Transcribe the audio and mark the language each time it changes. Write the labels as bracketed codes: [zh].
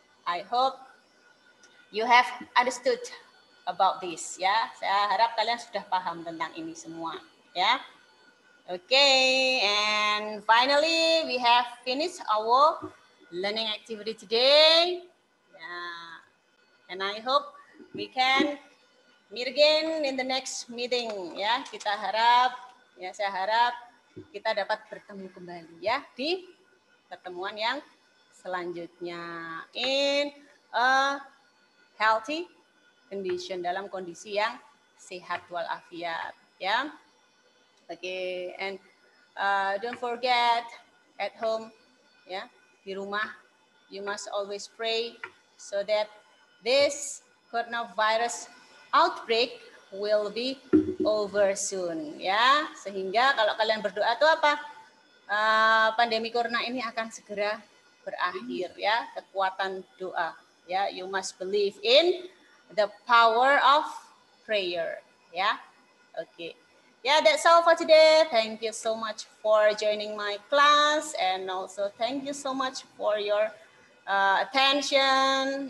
[en] I hope you have understood about this ya. [id] Saya harap kalian sudah paham tentang ini semua ya. [en] Okay, and finally we have finished our learning activity today. Yeah. And I hope we can meet again in the next meeting ya. [id] Kita harap ya, saya harap kita dapat bertemu kembali ya di pertemuan yang selanjutnya [en] in a healthy condition, [id] dalam kondisi yang sehat walafiat ya. [en] Okay, and don't forget at home ya, [id] di rumah [en] you must always pray so that this coronavirus outbreak will be over soon ya. [id] Sehingga kalau kalian berdoa itu apa? Pandemi corona ini akan segera berakhir ya. Kekuatan doa ya. [en] You must believe in the power of prayer ya. Okay. Yeah, that's all for today. Thank you so much for joining my class, and also thank you so much for your attention.